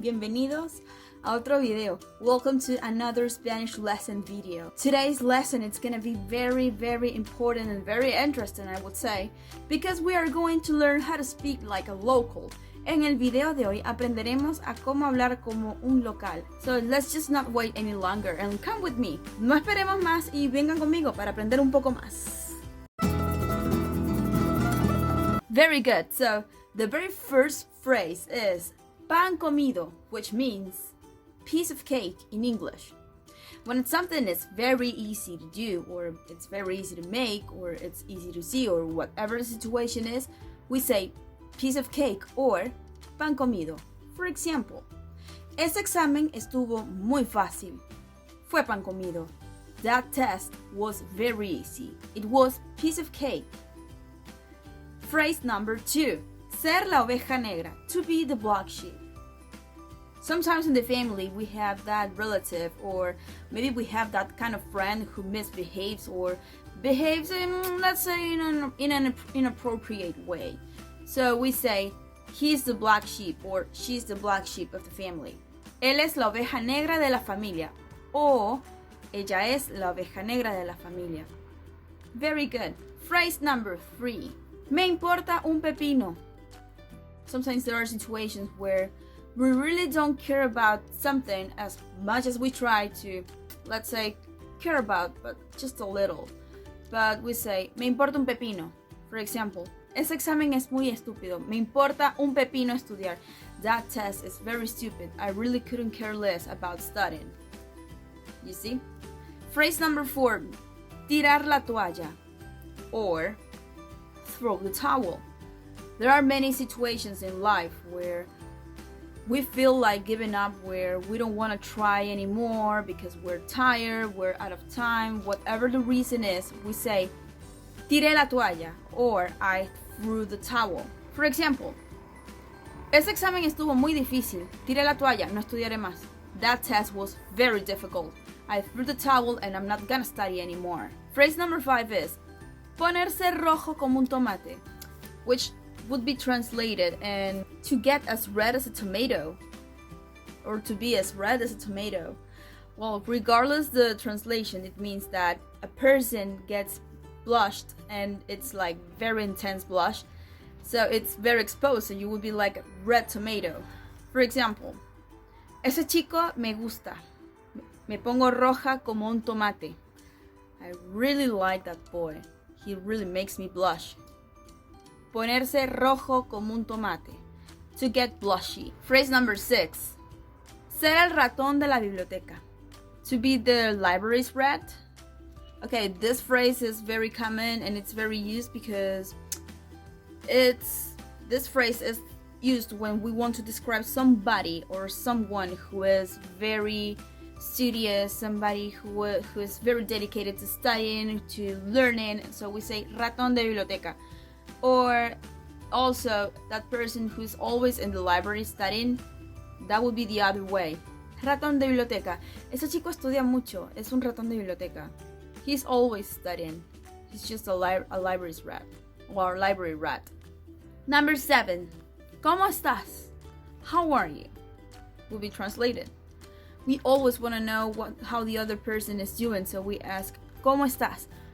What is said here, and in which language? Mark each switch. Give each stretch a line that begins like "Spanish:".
Spanish: Bienvenidos a otro video.
English: Welcome to another Spanish lesson video. Today's lesson is going to be very important and very interesting, I would say, because we are going to learn how to speak like a local.
Spanish: En el video de hoy aprenderemos a cómo hablar como un local.
English: So let's just not wait any longer and come with me.
Spanish: No esperemos más y vengan conmigo para aprender un poco más.
English: Very good. So the very first phrase is pan comido, which means piece of cake in English. When it's something is very easy to do, or it's very easy to make, or it's easy to see, or whatever the situation is, we say piece of cake or pan comido.
Spanish: For example, ese examen estuvo muy fácil. Fue pan comido.
English: That test was very easy. It was piece of cake. Phrase number 2.
Spanish: Ser la oveja negra.
English: To be the black sheep. Sometimes in the family we have that relative, or maybe we have that kind of friend who misbehaves or behaves in, let's say, in an inappropriate way. So we say, he's the black sheep or she's the black sheep of the family.
Spanish: Él es la oveja negra de la familia. O ella es la oveja negra de la familia.
English: Very good. Phrase number 3.
Spanish: Me importa un pepino.
English: Sometimes there are situations where we really don't care about something as much as we try to, let's say, care about, but just a little. But we say,
Spanish: me importa un pepino. For example, ese examen es muy estúpido. Me importa un pepino estudiar.
English: That test is very stupid. I really couldn't care less about studying. You see? Phrase number 4.
Spanish: Tirar la toalla.
English: Or throw the towel. There are many situations in life where we feel like giving up, where we don't want to try anymore because we're tired, we're out of time, whatever the reason is, we say,
Spanish: tiré la toalla,
English: or I threw the towel.
Spanish: For example, ese examen estuvo muy difícil, tiré la toalla, no estudiaré más.
English: That test was very difficult. I threw the towel and I'm not gonna study anymore. Phrase number 5 is,
Spanish: ponerse rojo como un tomate,
English: which would be translated and to get as red as a tomato, or to be as red as a tomato. Well, regardless the translation, it means that a person gets blushed and it's like very intense blush, so it's very exposed, so you would be like a red tomato.
Spanish: For example, ese chico me gusta, me pongo roja como un tomate.
English: I really like that boy. He really makes me blush.
Spanish: Ponerse rojo como un tomate.
English: To get blushy. Phrase number 6.
Spanish: Ser el ratón de la biblioteca.
English: To be the library's rat. Okay, this phrase is very common and it's very used because this phrase is used when we want to describe somebody or someone who is very studious, somebody who is very dedicated to studying, to learning. So we say ratón de biblioteca. Or also that person who's always in the library studying, that would be the other way.
Spanish: Ratón de biblioteca. Ese chico estudia mucho, es un ratón de biblioteca.
English: He's always studying. He's just a library's rat, or library rat. Number 7.
Spanish: ¿Cómo estás?
English: How are you? Will be translated. We always want to know how the other person is doing, so we ask,
Spanish: ¿Cómo estás?